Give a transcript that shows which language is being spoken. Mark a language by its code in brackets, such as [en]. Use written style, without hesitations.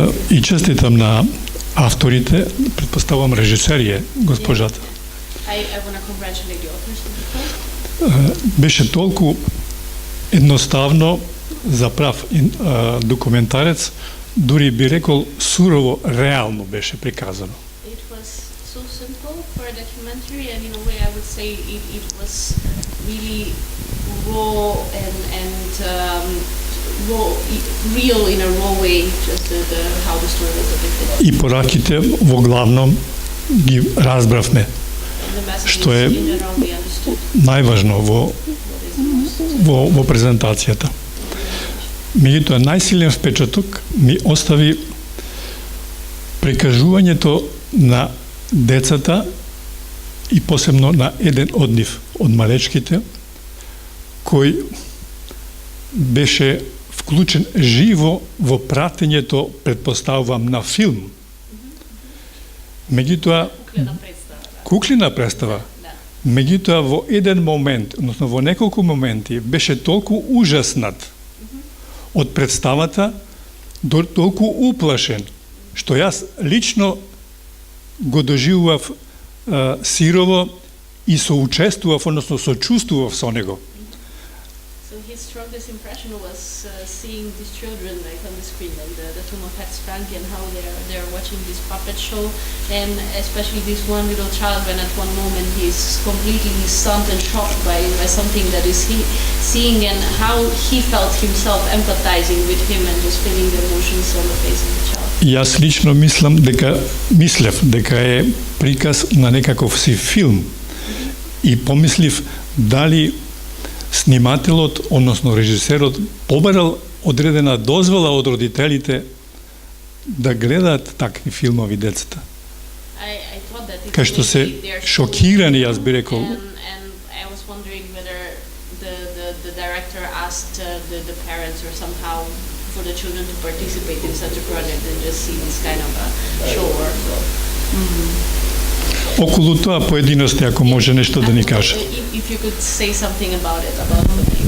[mk] И честитам на авторите, предпоставувам режисерија, госпожата. [en] I want to congratulate the authors. [mk] Беше толку едноставно за прав документарец, дури би рекол сурово реално беше приказано. [en] It was so simple for a documentary, and in a way I would say it was really raw and raw, real in a raw way, just how the story was depicted. [mk] И пораките во главном ги разбравме, што е најважно во презентацијата. Меѓутоа, најсилен впечаток ми остави прикажувањето на децата и посебно на еден од нив, од малечките, кој беше вклучен живо во пратењето, предпоставувам, на филм. Меѓутоа, куклина представа. Меѓутоа, во еден момент, односно во неколку моменти, беше толку ужаснат од представата, толку уплашен, што јас лично го доживував сирово и соучествував, односно сочувствував со него. [en] So his strongest impression was seeing these children like on the screen, like the two Mopeds Frank, and how they're watching this puppet show, and especially this one little child when at one moment he's completely stunned and shocked by something that is he seeing, and how he felt himself empathizing with him and just feeling the emotions on the face of the child. [mk] Јас лично мислев дека е приказ на некаков си филм и помислив дали снимателот, односно режисерот, побарал одредена дозвола од родителите да гледаат такви филмови децата. [en] I thought that [mk] кај што се шокирани, јас би рекол. [en] And I was wondering whether the director asked the parents or somehow for the children to participate in such a project and just see this kind of a show or [mk] Околу тоа поединости, ако може нешто да ни каже. [en] If you could say something about it, about the